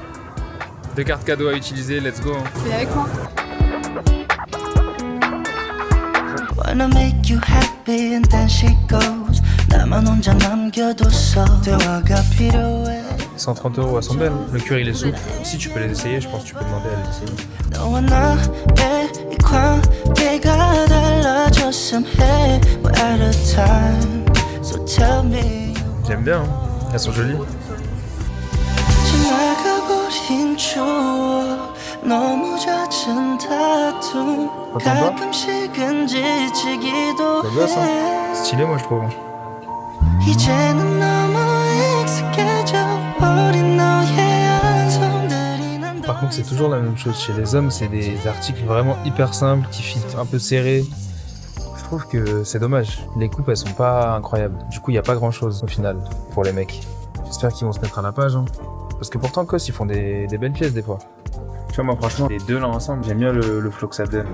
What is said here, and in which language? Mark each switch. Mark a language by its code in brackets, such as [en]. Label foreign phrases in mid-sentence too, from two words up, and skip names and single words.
[fr] 2 cartes cadeaux à utiliser, [en] let's go. [fr] C'est avec moi. [en] Wanna make you happy and then she goes [ko] 나만 혼자 남겨뒀어 대화가 필요해 [fr] 130 € à son bel. Le cuir il est souple. Si tu peux les essayer, je pense que tu peux demander à les essayer. [ko] 너와 나의 이 관계가 달라졌음 해 [en] We're out of time So tell me [fr] J'aime bien, hein. Elles sont jolies. [ko] 지나가버린 추억 너무 잦은 다툼 가끔씩은 지치기도 해 [fr] Stylé moi je trouve. [ko] 이제는 너무 익숙해져 버린 너의 안성들이 난 [fr] Par contre c'est toujours la même chose chez les hommes, c'est des articles vraiment hyper simples qui fitent un peu serrés. Je trouve que c'est dommage, les coupes elles sont pas incroyables. Du coup il n'y a pas grand chose au final pour les mecs. J'espère qu'ils vont se mettre à la page hein. Parce que pourtant Cos ils font des belles pièces des fois. Tu vois moi franchement les deux là ensemble j'aime bien le flow que ça donne.